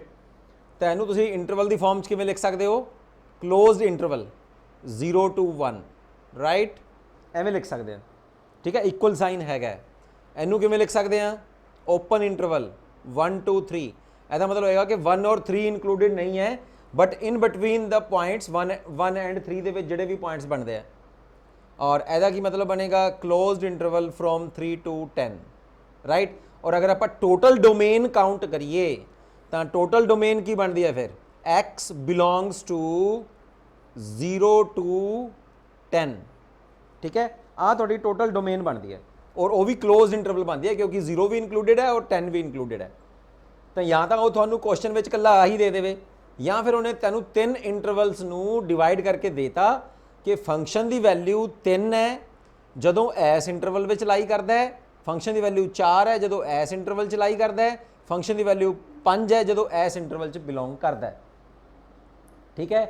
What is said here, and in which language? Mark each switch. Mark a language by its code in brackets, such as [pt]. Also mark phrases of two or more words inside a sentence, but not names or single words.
[pa] ਤਾਂ ਇਹਨੂੰ ਤੁਸੀਂ ਇੰਟਰਵਲ ਦੀ ਫਾਰਮ 'ਚ ਕਿਵੇਂ ਲਿਖ ਸਕਦੇ ਹੋ? [en] closed interval 0 to 1, right, [pa] ਐਵੇਂ ਲਿਖ ਸਕਦੇ ਹਾਂ, ਠੀਕ ਹੈ। ਇਕੁਅਲ ਸਾਈਨ ਹੈਗਾ। ਇਹਨੂੰ ਕਿਵੇਂ ਲਿਖ ਸਕਦੇ ਹਾਂ? [en] open interval 1 2 3. [pa] ਇਹਦਾ ਮਤਲਬ ਹੋਏਗਾ ਕਿ 1 ਔਰ 3 ਇਨਕਲੂਡਡ ਨਹੀਂ ਹੈ [en] but in between the points 1 and 3 [pa] ਦੇ ਵਿੱਚ ਜਿਹੜੇ ਵੀ ਪੁਆਇੰਟਸ ਬਣਦੇ ਆ। ਔਰ ਇਹਦਾ ਕੀ ਮਤਲਬ ਬਣੇਗਾ? [en] closed interval from 3 to 10, right. [pa] ਔਰ ਅਗਰ ਆਪਾਂ [en] total domain [pa] ਕਾਊਂਟ ਕਰੀਏ ਤਾਂ [en] total domain [pa] ਕੀ ਬਣਦੀ ਹੈ ਫਿਰ? [en] x belongs to 0 to 10, [hi] ठीक है। आ थोड़ी [en] total domain [hi] बनती है और वो भी [en] close interval [hi] बनती है क्योंकि 0 भी इंक्लूडेड है और 10 भी इंक्लूडेड है। [pa] ਤੋ ਯਾ ਤੋ ਵੋ ਥਾਨੂ ਕੁਐਸ਼ਚਨ ਮੇਂ ਕੱਲਾ ਆ ਹੀ ਦੇ ਦੇਵੇ ਯਾ ਫਿਰ ਉਨ੍ਹੇਂ ਤੇਨੂ 3 ਇੰਟਰਵਲਸ ਨੂ ਡਿਵਾਈਡ ਕਰਕੇ ਦੇਤਾ ਕਿ ਫੰਕਸ਼ਨ ਕੀ ਵੈਲਿਊ 3 ਹੈ ਜਦੋਂ ਏਸ ਇੰਟਰਵਲ ਮੇਂ ਲਾਈ ਕਰਤਾ ਹੈ, ਫੰਕਸ਼ਨ ਕੀ ਵੈਲਿਊ 4 ਹੈ ਜਦੋਂ ਏਸ ਇੰਟਰਵਲ ਚ ਲਾਈ ਕਰਤਾ ਹੈ, ਫੰਕਸ਼ਨ ਕੀ ਵੈਲਿਊ 5 ਹੈ ਜਦੋਂ ਏਸ ਇੰਟਰਵਲ ਚ ਬਿਲੋਂਗ ਕਰਤਾ ਹੈ, ਠੀਕ ਹੈ।